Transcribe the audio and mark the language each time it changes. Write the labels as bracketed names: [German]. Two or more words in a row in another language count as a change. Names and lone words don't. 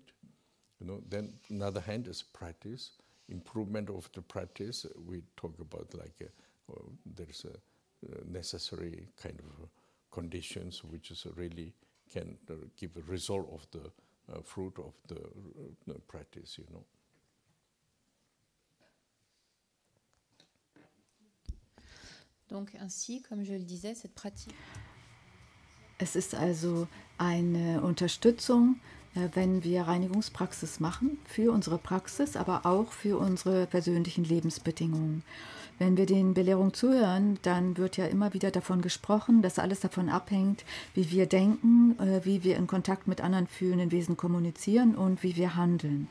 [English] Then another hand is practice, improvement of the practice. We talk about there's a necessary kind of conditions which is really can give a result of the fruit of the practice, [French] Donc ainsi, comme je le disais, cette pratique. [German] Es ist also eine Unterstützung, wenn wir Reinigungspraxis machen, für unsere Praxis, aber auch für unsere persönlichen Lebensbedingungen. Wenn wir den Belehrungen zuhören, dann wird ja immer wieder davon gesprochen, dass alles davon abhängt, wie wir denken, wie wir in Kontakt mit anderen fühlenden Wesen kommunizieren und wie wir handeln.